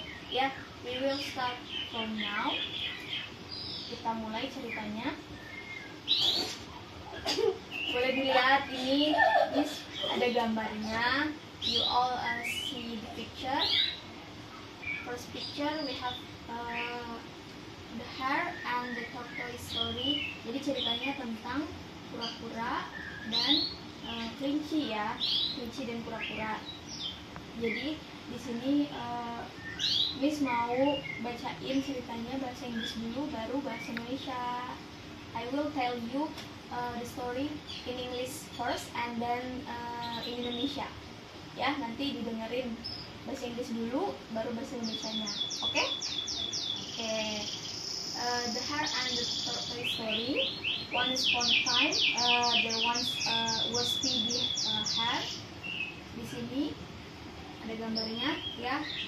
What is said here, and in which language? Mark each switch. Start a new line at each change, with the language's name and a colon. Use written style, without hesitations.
English: Ya, we will start from now.
Indonesian: Kita mulai ceritanya. Boleh dilihat ini, Miss ada gambarnya.
English: You all see the picture. First picture we have the hare and the tortoise story.
Indonesian: Jadi ceritanya tentang kura-kura dan kelinci ya, kelinci dan kura-kura. Jadi di sini Miss mau bacain ceritanya bahasa Inggris dulu, baru bahasa Indonesia.
English: I will tell you the story in English first and then in Indonesia.
Indonesian: Ya, nanti didengerin bahasa Inggris dulu, baru bahasa Indonesianya. Oke?
English: The hare and the tortoise story. Once upon a time, there once was be hare.
Indonesian: Di sini ada gambarnya, ya.